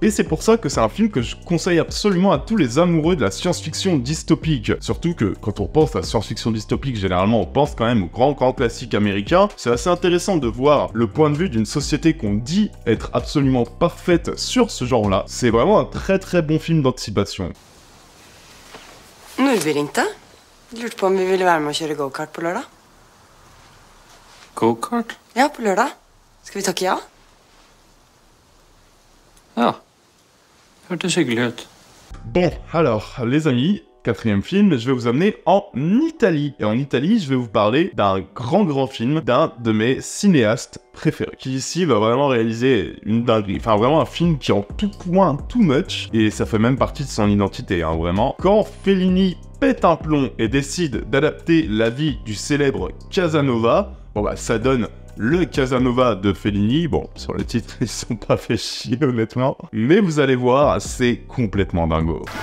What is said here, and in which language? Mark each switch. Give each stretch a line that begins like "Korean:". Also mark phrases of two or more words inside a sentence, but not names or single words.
French: Et c'est pour ça que c'est un film que je conseille absolument à tous les amoureux de la science-fiction dystopique. Surtout que quand on pense à science-fiction dystopique, généralement on pense quand même aux grands classiques américains. C'est assez intéressant de voir le point de vue d'une société qu'on dit être absolument parfaite sur ce genre-là. C'est vraiment un très bon film d'anticipation.
Norwegian: Nordby ringte. Lurte på om vi ville være med å kjøre go-kart på lørdag. Go-kart? Ja, på lørdag. Skal vi takke ja? Ja. Hørtes hyggelig ut.
French: Bon, alors, les amis, quatrième film, je vais vous amener en Italie. Et en Italie, je vais vous parler d'un grand film d'un de mes cinéastes préférés, qui ici va vraiment réaliser une dinguerie. Enfin, vraiment un film qui en tout point,
English: too much,
French: et ça fait même partie de son identité, hein, vraiment. Quand Fellini pète un plomb et décide d'adapter la vie du célèbre Casanova, ça donne le Casanova de Fellini. Bon, sur le titre, ils sont pas fait chier, honnêtement. Mais vous allez voir, c'est complètement dingo.